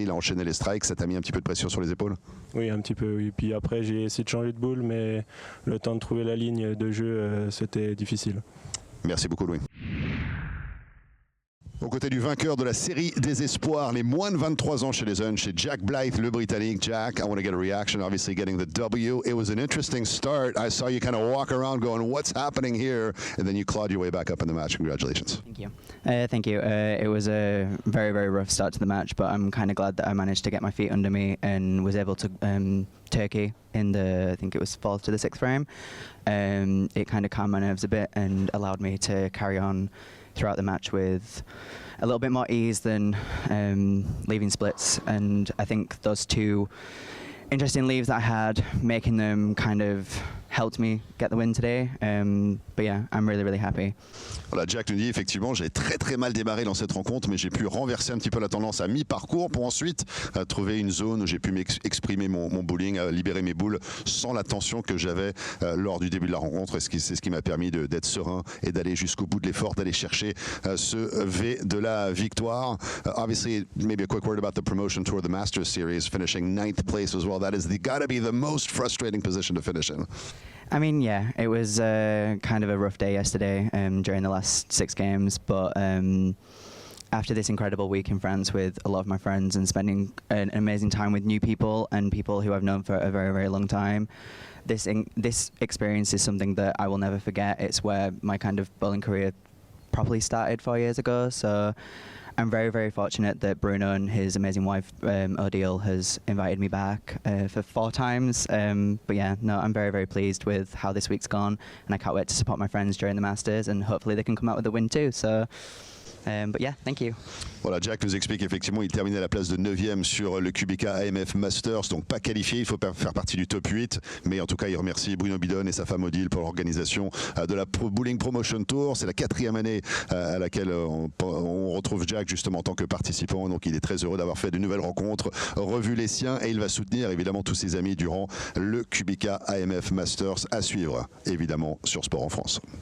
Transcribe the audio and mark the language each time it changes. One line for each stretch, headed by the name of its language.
French: Il a enchaîné les strikes. Ça t'a mis un petit peu de pression sur les épaules? Oui, un petit peu. Oui. Puis après, j'ai essayé de changer de boule, mais le temps de trouver la ligne de jeu, c'était difficile. Merci beaucoup, Louis. Aux côtés du vainqueur de la série des espoirs, les moins de 23 ans chez les jeunes, chez Jack Blythe, le Britannique.
English: Jack, I want to get a reaction, obviously getting the W. It was an interesting start. I saw you kind of walk around going, what's happening here? And then you clawed your way back up in the match. Congratulations. Thank you. Thank you. It was a very, very rough start to the match, but I'm kind of glad that I managed to get my feet under me and was able to Turkey in the, I think it was 4th to the 6th frame. It kind of calmed my nerves a bit and allowed me to carry on throughout the match with a little bit more ease than leaving splits, and I think those two interesting leaves that I had, making them kind of helped me get the win today. But yeah, I'm really, really happy.
French: Voilà, Jack nous dit effectivement, j'ai très mal démarré dans cette rencontre, mais j'ai pu renverser un petit peu la tendance à mi-parcours pour ensuite trouver une zone où j'ai pu m'exprimer mon bowling, libérer mes boules sans la tension que j'avais lors du début de la rencontre. C'est ce qui m'a permis d'être serein et d'aller jusqu'au bout de l'effort, d'aller chercher ce V de la victoire.
English: Obviously, maybe a quick word about the promotion tour, the Masters Series, finishing 9th place as well. That is gotta be the most frustrating position to finish in. I mean, yeah, it was kind of a rough day yesterday during the last 6 games, but after this incredible week in France with a lot of my friends and spending an amazing time with new people and people who I've known for a very, very long time, this experience is something that I will never forget. It's where my kind of bowling career properly started 4 years ago, so I'm very, very fortunate that Bruno and his amazing wife, Odile, has invited me back for 4 times. But yeah, no, I'm very, very pleased with how this week's gone, and I can't wait to support my friends during the Masters, and hopefully they can come out with a win too. So, but yeah, thank you.
French: Voilà, Jack nous explique effectivement il terminait à la place de 9e sur le Kubica AMF Masters, donc pas qualifié, il faut faire partie du top 8, mais en tout cas il remercie Bruno Bidon et sa femme Odile pour l'organisation de la Bowling Promotion Tour. C'est la 4e année à laquelle on retrouve Jack justement en tant que participant, donc il est très heureux d'avoir fait de nouvelles rencontres, revu les siens, et il va soutenir évidemment tous ses amis durant le Kubica AMF Masters, à suivre évidemment sur Sport en France.